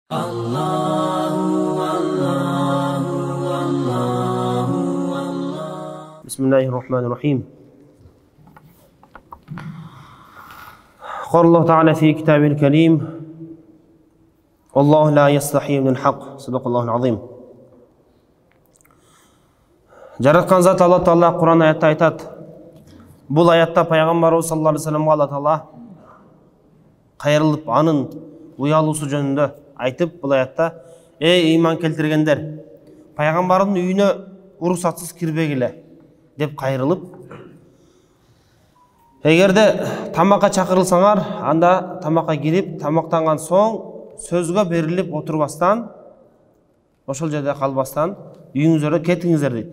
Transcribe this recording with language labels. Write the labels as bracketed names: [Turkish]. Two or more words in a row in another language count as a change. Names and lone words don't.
[Arabic] Bismillahirrahmanirrahim. قال الله تعالى في كتابه الكريم والله لا يستحي من الحق صدق الله العظيم. [Kyrgyz] Жараткан зат Алла Таала Кур'ан аятта айтат. Бул аятта пайгамбарыбыз саллаллаху алейхи вассаламга Алла Таала кайрылып анын уялуусу жөнүндө айтып, бул аятта: "Эй ыйман келтиргендер, пайгамбардын үйүнө уруксатсыз кирбегиле" деп кайрылып, эгерде тамакка чакырылсаңар, анда тамакка кирип, тамактанган соң сөзгө берилип отурбастан, ошол жерде калбастан үйүңүзгө кетиңиздер дейт.